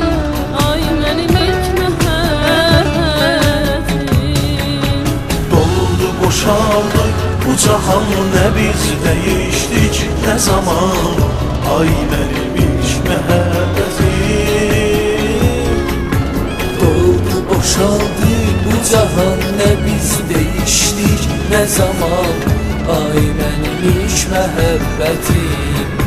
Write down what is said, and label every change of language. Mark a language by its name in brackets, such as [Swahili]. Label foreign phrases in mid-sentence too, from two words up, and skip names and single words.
[Azerbaijani] Ay mənim ilk məhəbbətim. Doldu boşaldı bu cahan, nə biz dəyişdik nə zaman. Ay mənim ilk məhəbbətim. Doldu boşaldı bu cahan, [Turkish] ne biz değiştik ne zaman. Ay benim ilk məhəbbətim